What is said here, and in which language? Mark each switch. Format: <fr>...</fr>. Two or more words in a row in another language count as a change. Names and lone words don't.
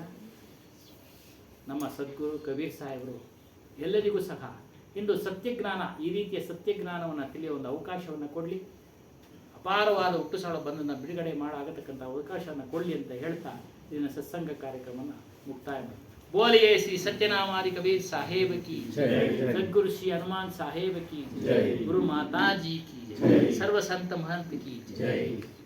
<kn>ನಮ್ಮ ಸದ್ಗುರು ಕಬೀರ್ ಸಾಹೇಬರು ಎಲ್ಲರಿಗೂ ಸಹ ಇಂದು ಸತ್ಯಜ್ಞಾನ, ಈ ರೀತಿಯ ಸತ್ಯಜ್ಞಾನವನ್ನು ತಿಳಿಯುವ ಒಂದು ಅವಕಾಶವನ್ನು ಕೊಡಲಿ, ಅಪಾರವಾದ ಹುಟ್ಟು ಸಾಳು ಬಂದನ್ನು ಬಿಡುಗಡೆ ಮಾಡಾಗತಕ್ಕಂಥ ಅವಕಾಶವನ್ನು ಕೊಡಲಿ ಅಂತ ಹೇಳ್ತಾ ಇದನ್ನ ಸತ್ಸಂಗ ಕಾರ್ಯಕ್ರಮವನ್ನು ಮುಕ್ತಾಯ ಮಾಡಿ.</kn> <hi>बोलिए श्री सत्यनामादि कबीर साहेब की जय, सद्गुरु श्री हनुमान साहेब की जय, गुरु माता जी की जय, सर्व संत महंत की जय।</hi>